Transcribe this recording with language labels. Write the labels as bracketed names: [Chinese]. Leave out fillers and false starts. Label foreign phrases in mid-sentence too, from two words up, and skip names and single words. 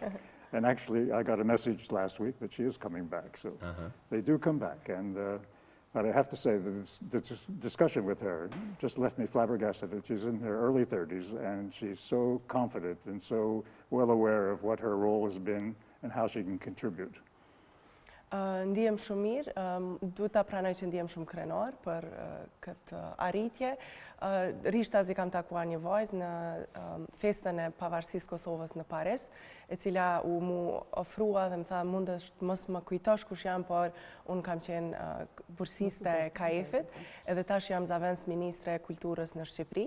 [English] And actually, I got a message last week that she is coming back, so they do come back. And but I have to say that the discussion with her just left me flabbergasted that she's in her early 30s, and she's so confident and so well aware of what her role has been and how she can contribute. [Albanian] Ndihem shumë mirë, duhet ta pranoj që ndihem shumë krenar për këtë arritje. Rishtazi kam takuar një vajzë në festën e pavarësisë Kosovës në Paris, e cila mu ofrua dhe më tha mundesh mos më kujtosh kush jam, por unë kam qenë bursiste e KAEF-it, edhe tash jam zavendës ministre e kulturës në Shqipëri.